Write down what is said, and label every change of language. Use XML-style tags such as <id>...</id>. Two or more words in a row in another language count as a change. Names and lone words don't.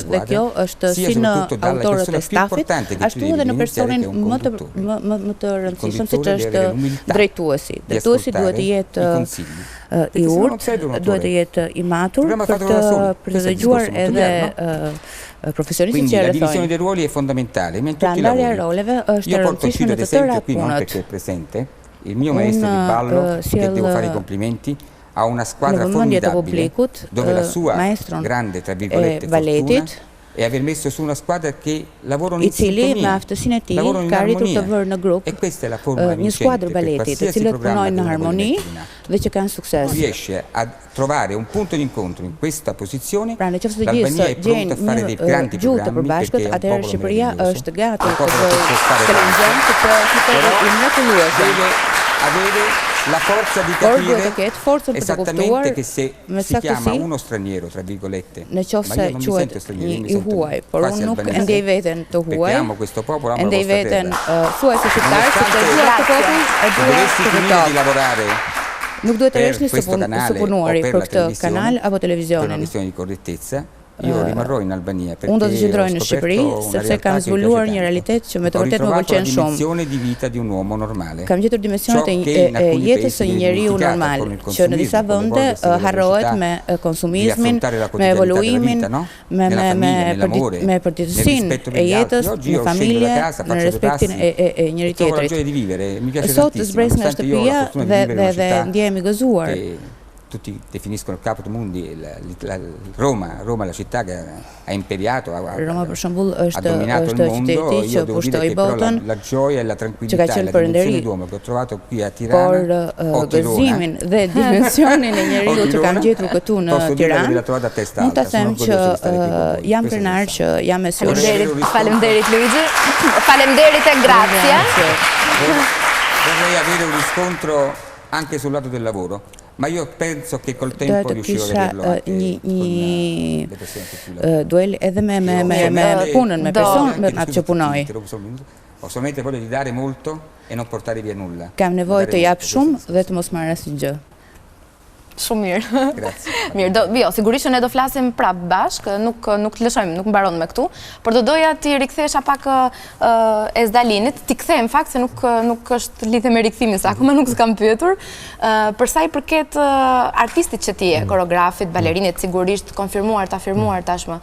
<sq>Dhe kjo është si në autorët e stafit, ashtu edhe në personin më të rëndësishëm, siç është drejtuesi. Drejtuesi duhet të jetë i urtë, duhet të jetë i matur për të dëgjuar edhe profesionistët që</sq> <it>la divisione dei ruoli è fondamentale.</it> <sq>Pra ndarja e roleve është e rëndësishme në të tëra punët.</sq> <it>Il mio maestro di ballo, che devo fare i complimenti, ha una squadra formidabile, dove la sua grande, tra virgolette, fortuna e aver messo su una squadra che lavorano in sintonia, lavorano in armonia. E questa è la formula vincente per qualsiasi programma che harmoni</it> <sq>dhe që kanë sukses.</sq> <it>Riesce a trovare un punto di incontro in questa posizione, l'Albania è pronta a fare dei grandi programmi perché è un popolo meraviglioso, un popolo che può fare tanto, però deve avere la forza di capire esattamente che se si chiama uno straniero, tra virgolette, ma io non mi sento straniero, io mi sento quasi albanese, perché amo questo popolo, amo la vostra terra. Dovessi finire di lavorare per questo canale o per la televisione, per una questione di correttezza, io rimarrò in Albania perché</it> <sq>unë do të qëndroj në Shqipëri sepse kam zbuluar një realitet që me të vërtetë më pëlqen shumë. Kam gjetur dimensionet e jetës së një njeriu normal, që në disa vende harrohet me konsumizmin, me evoluimin, me përditësinë e jetës, në familje, në respektin e njëri tjetrit. Sot zbres nga shtëpia dhe ndjehemi gëzuar.</sq> <it>Tutti definiscono il capo del mondo Roma, la città che ha imperiato, ha dominato il mondo. Io devo dire che però la gioia e la tranquillità e la dimensione d'uomo che ho trovato qui a Tirana o Tirana</it> <sq>dhe dimensionin e njeriu që kam gjetur këtu në Tiranë, mund ta them që jam krenar që jam me sy. Faleminderit Luigi. Faleminderit e grazie.</sq> <it>Vorrei avere un riscontro anche sul lato del lavoro. Ma io penso che col tempo riuscirò ad averlo anche con le persone più lavoro.</it> <sq>Duel edhe me punën, me personë atë që punoj.</sq> <it>Ho solamente voglia di dare molto e non portare via nulla.</it> <sq>Kam nevojë të jap shumë dhe të mos marr asnjë gjë. Shumë mirë. Mirë, jo, sigurisht që ne do flasim prapë bashkë, nuk të lëshojmë, nuk mbaron me këtu, por do doja ti rikthesha pak Ezdalinit, ti kthem fakt se nuk është lidhje me rikthimin, sa akoma nuk s'kam pyetur, për sa i përket artistit që ti je, koreografit, balerinit, sigurisht konfirmuar, të afirmuar tashmë.</sq>